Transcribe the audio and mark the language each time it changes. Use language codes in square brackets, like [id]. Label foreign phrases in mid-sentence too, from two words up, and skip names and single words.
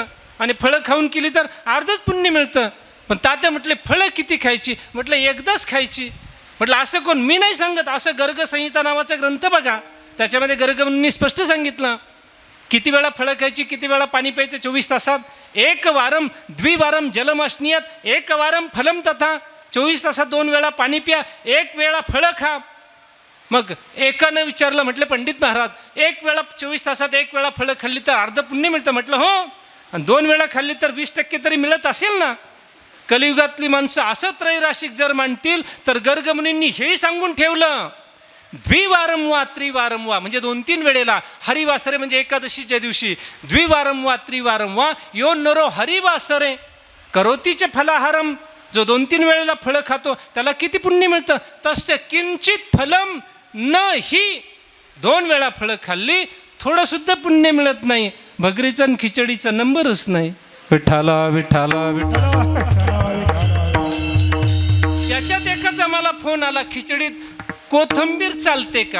[mr] आणि फळं खाऊन केली तर अर्धच पुण्य मिळतं. पण तात्या म्हटले फळं किती खायची? म्हटलं एकदाच खायची. म्हटलं असं कोण? मी नाही सांगत, असं गर्गसंहिता नावाचा ग्रंथ बघा, त्याच्यामध्ये गर्गमुनींनी स्पष्ट सांगितलं किती वेळा फळं खायची, किती वेळा पाणी प्यायचं 24 तासात. [sa] 1 वारम द्विवारम जलमाश्नियत, 1 वारम फलम तथा. [mr] 24 तासात 2 वेळा पाणी प्या, 1 वेळा फळं खा. मग एकानं विचारलं, म्हटलं पंडित महाराज, 1 वेळा 24 तासात 1 वेळा फळं खाल्ली तर अर्ध पुण्य मिळतं. म्हटलं हो, आणि 2 वेळा खाल्ली तर 20% तरी मिळत असेल ना. कलियुगातली माणसं असं त्रैराशिक जर मांडतील तर गर्गमुनींनी हे सांगून ठेवलं, [sa] द्विवारम वा त्रिवारम वा, [mr] म्हणजे 2-3 वेळेला. हरिवासरे म्हणजे एकादशीच्या दिवशी. [sa] द्विवारम वा त्रिवारम वा यो नरो हरिवासरे करोतीचे फलाहारम. [mr] जो 2-3 वेळेला फळं खातो त्याला किती पुण्य मिळतं? [sa] तस्य किंचित फलम न ही. [mr] 2 वेळा फळं खाल्ली थोडंसुद्धा पुण्य मिळत नाही. भगरीचा आणि खिचडीचा नंबरच नाही. विठाला विठाला विठाला. त्याच्यात एकाचा मला फोन आला, खिचडीत कोथंबीर चालते का?